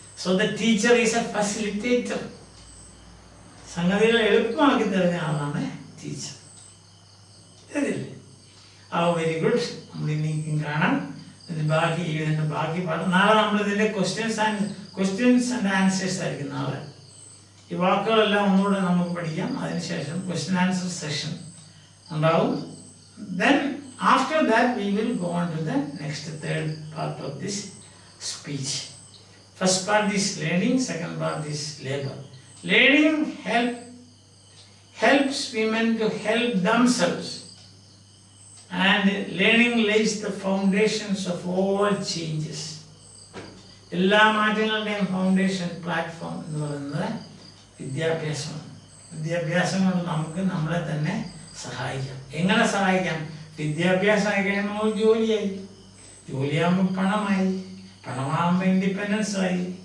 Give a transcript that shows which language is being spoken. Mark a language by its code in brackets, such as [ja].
[en] So the teacher is a facilitator. [ml] സംഗതികൾ എളുപ്പമാക്കി തരുന്ന ആളാണ് ടീച്ചർ. ശരിയല്ലേ? [en] Very good. [ml] നമ്മൾ ഇനിയും കാണാം. ഇതിൻ്റെ ബാക്കി പാഠം നാളെ നമ്മൾ ഇതിൻ്റെ ക്വസ്റ്റ്യൻസ് ആൻഡ് ആൻസേഴ്സ് ആയിരിക്കും നാളെ. ഈ വാക്കുകളെല്ലാം ഒന്നുകൂടെ നമുക്ക് പഠിക്കാം. അതിനുശേഷം ക്വസ്റ്റ്യൻ ആൻസർ സെഷൻ ഉണ്ടാവും. [en] Then after that we will go on to the next third part of this speech. First part is learning, second part is labor. Learning helps women to help themselves, and learning lays the foundations of all changes. [ml] എല്ലാ മാറ്റങ്ങളുടെയും foundation platform എന്ന് പറയുന്നത് വിദ്യാഭ്യാസമാണ്. വിദ്യാഭ്യാസം കൊണ്ട് നമുക്ക് നമ്മളെ തന്നെ സഹായിക്കാം. എങ്ങനെ സഹായിക്കാം? വിദ്യാഭ്യാസമായി കഴിയുമ്പോൾ നമ്മൾ ജോലിയായി, ജോലിയാകുമ്പോൾ പണമായി, പണമാകുമ്പോൾ ഇൻഡിപെൻഡൻസ് ആയി.